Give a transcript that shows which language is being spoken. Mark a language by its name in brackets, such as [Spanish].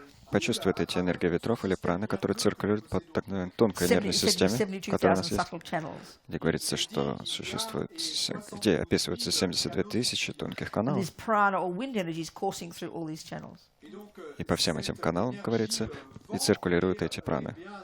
[Russian] почувствует эти энергии ветров или праны, которые циркулируют по так называемой тонкой нервной системе, которая у нас есть, где говорится, что существует, где описываются 72 тысячи тонких каналов. [English] This prana or wind energies coursing through all these channels. [Russian] И по всем этим каналам, говорится, и циркулируют эти праны.